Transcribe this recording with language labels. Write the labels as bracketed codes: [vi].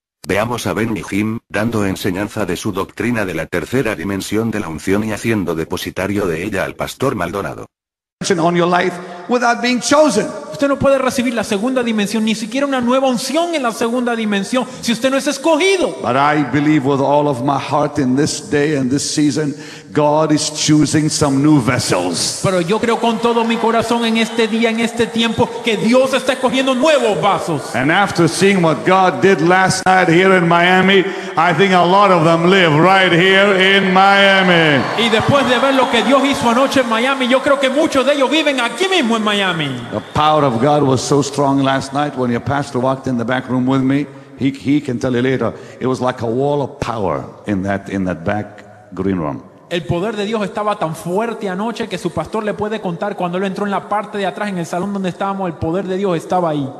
[es] Veamos a Benny Hinn, dando enseñanza de su doctrina de la tercera dimensión de la unción y haciendo depositario de ella al pastor Maldonado. [en] On your life without being chosen. [es] Usted no puede recibir la segunda dimensión, ni siquiera una nueva unción en la segunda dimensión, si usted no es escogido. [en] But I believe with all of my heart in this day and this season, God is choosing some new vessels. [es] Pero yo creo con todo mi corazón en este día, en este tiempo, que Dios está escogiendo nuevos vasos. [en] And after seeing what God did last night here in Miami, I think a lot of them live right here in Miami. [es] Y después de ver lo que Dios hizo anoche en Miami, yo creo que muchos de ellos viven aquí mismo en Miami. [en] The power of God was so strong last night when your pastor walked in the back room with me. He can tell you later. It was like a wall of power in that back green room. [es] El poder de Dios estaba tan fuerte anoche que su pastor le puede contar cuando él entró en la parte de atrás en el salón donde estábamos, el poder de Dios estaba ahí.